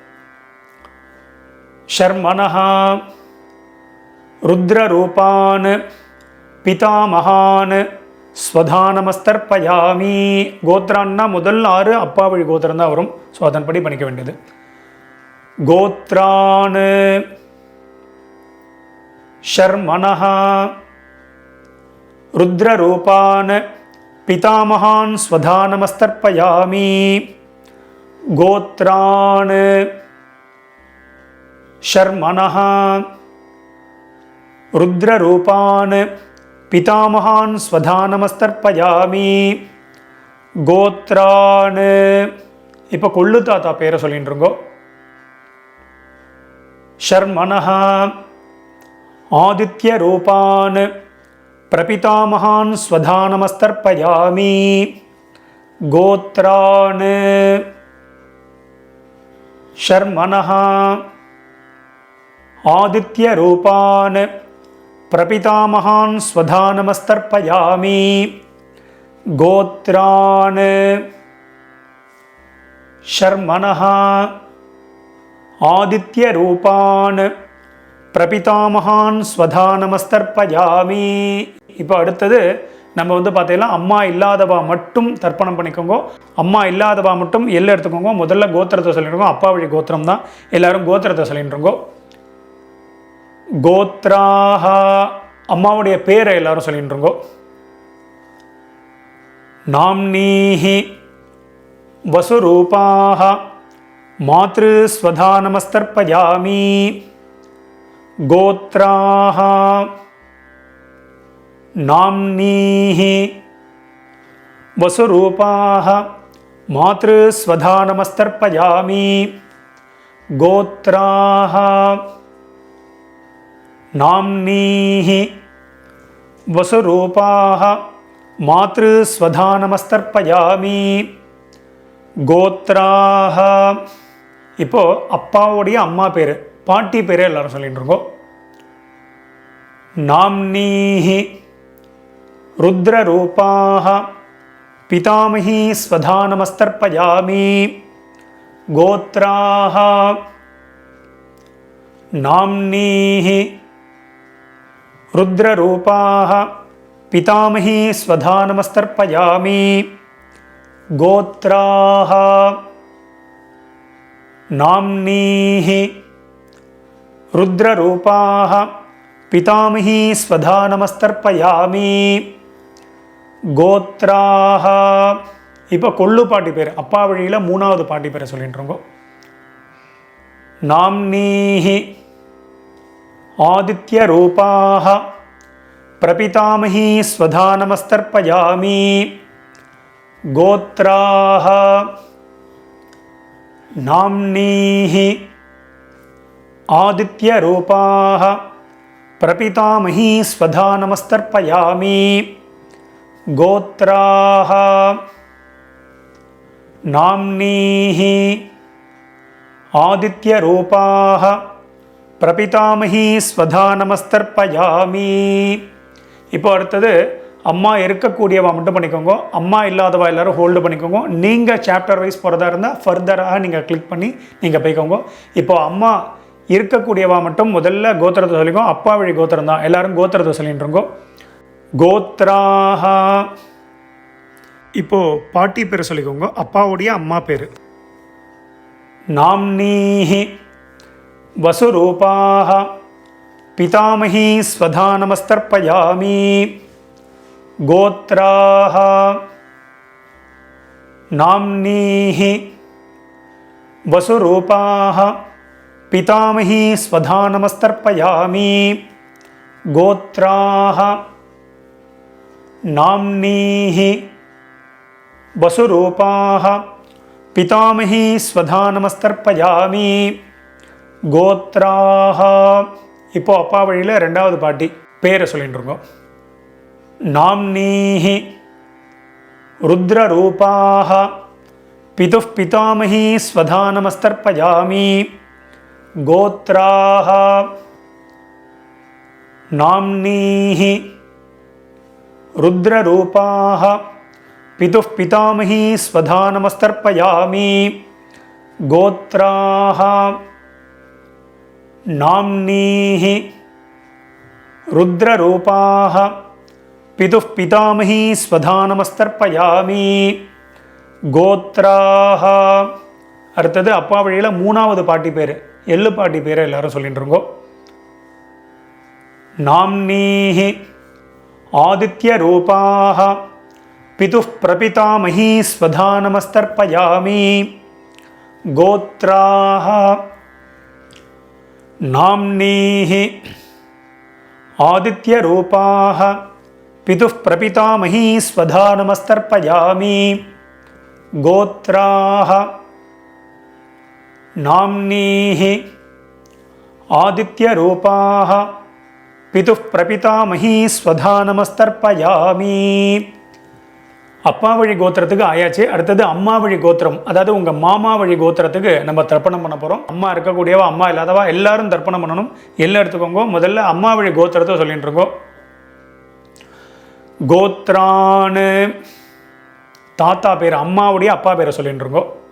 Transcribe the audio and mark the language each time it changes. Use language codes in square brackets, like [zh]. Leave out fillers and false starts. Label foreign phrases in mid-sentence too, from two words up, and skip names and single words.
[sa] शर्मणः रुद्ररूपान् पितामहान् स्वधानमस्तर्पयामि. [ta] கோத்ரான்னா முதல் 6 அப்பா வழி கோத்திரம் தான் வரும். ஸோ அதன்படி பண்ணிக்க வேண்டியது. [sa] गोत्रान् शर्मणः रुद्ररूपान् पितामहान् स्वधानमस्तर्पयामि. गोत्रान्. शर्मणः रुद्ररूपान् पितामहान् स्वधा नमस्तर्पयामि गोत्रान् [ta] இப்போ கொள்ளு தாத்தா பேரை சொல்லிட்டுருங்கோ. [sa] शर्मणः आदित्य रूपान् प्रपितामहान् स्वधा नमस्तर्पयामि गोत्रान् शर्मणः आदित्य रूपान् प्रपितामहान् स्वधा नमस्तर्पयामि गोत्रान् शर्मणः आदित्य रूपान् प्रपितामहान् स्वधा नमस्तर्पयामि. [ta] இப்போ அடுத்தது நம்ம பார்த்தீங்கன்னா அம்மா இல்லாதவா மட்டும் தர்ப்பணம் பண்ணிக்கோங்க. அம்மா இல்லாதவா மட்டும் எல்லாம் எடுத்துக்கோங்க. முதல்ல கோத்திரத்தை சொல்லிடுங்க. அப்பா வழி கோத்திரம் தான். எல்லாரும் கோத்திரத்தை சொல்லிட்டுருங்கோ. கோத்ராஹ அம்மாவுடைய பேரை எல்லாரும் சொல்லிட்டுருங்கோ. [sa] नाम्नीः वसुरूपाः मातृ स्वधा नमस्तर्पयामि गोत्राः नाम्नीः वसुरूपाः मातृस्वधा नमस्तर्पयामि गोत्राः नाम्नीः वसुरूपाः मातृस्वधा नमस्तर्पयामि गोत्राः. [ta] இப்போ அப்பாவுடைய அம்மா பேர் பாட்டி பேரே எல்லாரும் சொல்லிட்டு இருக்கோம். [sa] नाम्नीः रुद्ररूपाः पितामही स्वधा नमस्तर्पयामि गोत्राः नाम्नीः रुद्ररूपाः पितामही स्वधा नमस्तर्पयामि गोत्राः नाम्नीः रुद्ररूपाः पितामही स्वधा नमस्तर्पयामि गोत्राः. [ta] இப்போ கொள்ளு பாட்டி பேர் அப்பா வழியில் மூணாவது பாட்டி பேரை சொல்லிட்டுருங்கோ. [sa] नाम्नीः आदित्य रूपाः प्रपितामही स्वधा नमस्तर्पयामि गोत्राः नाम्नीः आदित्य रूपाः प्रपितामही स्वधा नमस्तर्पयामि गोत्राः नाम्नीः आदित्य रूपाः प्रपितामही स्वधा नमस्तर्पयामि. [ta] இப்போ அடுத்தது அம்மா இருக்கக்கூடியவா மட்டும் பண்ணிக்கோங்க. அம்மா இல்லாதவா எல்லாரும் ஹோல்டு பண்ணிக்கோங்க. நீங்கள் [en] chapter wise [ta] போகிறதா இருந்தால் ஃபர்தராக நீங்கள் கிளிக் பண்ணி நீங்கள் போய்க்கோங்க. இப்போ அம்மா இருக்கக்கூடியவா மட்டும் முதல்ல கோத்திரத்தை சொல்லிக்கோ. அப்பா வழி கோத்திரம் தான். எல்லாரும் கோத்திரத்தை சொல்லிட்டு இருக்கோம். கோத்ராஹ இப்போ பாட்டி பேர் சொல்லிக்கோங்க. அப்பாவுடைய அம்மா பேர். [sa] नाम्नीः वसुरूपाः पितामही स्वधा नमस्तर्पयामि गोत्राः नाम्नीः वसुरूपाः पितामही स्वधा नमस्तर्पयामि गोत्राः नाम्नीः वसुरूपाः पितामही स्वधा नमस्तर्पयामि गोत्राः. [ta] இப்போ அப்பா வழியில் ரெண்டாவது பாட்டி பேரை சொல்லிட்டுருங்கோ. [sa] नाम्नीः रुद्ररूपाः पितुः पितामही स्वधा नमस्तर्पयामि गोत्राः नाम्नीः रुद्ररूपाः पितुः पितामही स्वधा नमस्तर्पयामि गोत्राः नाम्नीः रुद्ररूपाः पितुः पितामही स्वधा नमस्तर्पयामि गोत्राः. [ta] அடுத்தது அப்பா வழியில் மூணாவது பாட்டி பேர் எள்ளு பாட்டி பேரை எல்லாரும் சொல்லிட்டு இருக்கோ. [sa] नाम्नीः आदित्य रूपाः पितुः प्रपितामही स्वधा नमस्तर्पयामि गोत्राः नाम्नीः आदित्यरूपाः पितुः प्रपितामही स्वधा नमस्तर्पयामि गोत्राः नाम्नीः आदित्यरूपाः पितुः प्रपितामही स्वधा नमस्तर्पयामि [ta] அப்பா வழி கோத்திரத்துக்கு ஆயாச்சு. அடுத்தது அம்மா வழி கோத்திரம், அதாவது உங்கள் மாமா வழி கோத்திரத்துக்கு நம்ம தர்ப்பணம் பண்ண போகிறோம். அம்மா இருக்கக்கூடியவா அம்மா இல்லாதவா எல்லாரும் தர்ப்பணம் பண்ணணும். எல்லாம் எடுத்துக்கோங்க. முதல்ல அம்மா வழி கோத்திரத்தை சொல்லிட்டு இருக்கோம். கோத்ரான்னு தாத்தா பேர், அம்மாவுடைய அப்பா பேரை சொல்லிட்டு இருக்கோம்.